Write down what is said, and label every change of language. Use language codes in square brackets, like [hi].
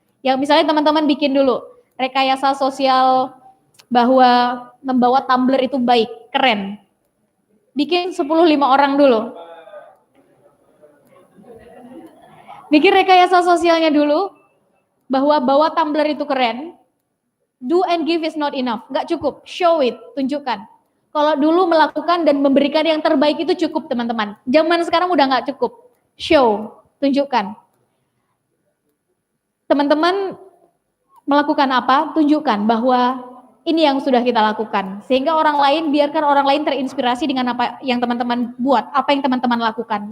[id] Yang misalnya teman-teman bikin dulu, rekayasa sosial bahwa membawa tumbler itu baik, keren. Bikin 10-5 orang dulu. Bikin rekayasa sosialnya dulu, bahwa bawa tumbler itu keren. [en] Do and give is not enough, [id] nggak cukup. [en] Show it, [id] tunjukkan. Kalau dulu melakukan dan memberikan yang terbaik itu cukup teman-teman. Zaman sekarang udah nggak cukup. [en] Show, [id] tunjukkan. Teman-teman melakukan apa? Tunjukkan bahwa ini yang sudah kita lakukan. Sehingga orang lain, biarkan orang lain terinspirasi dengan apa yang teman-teman buat, apa yang teman-teman lakukan.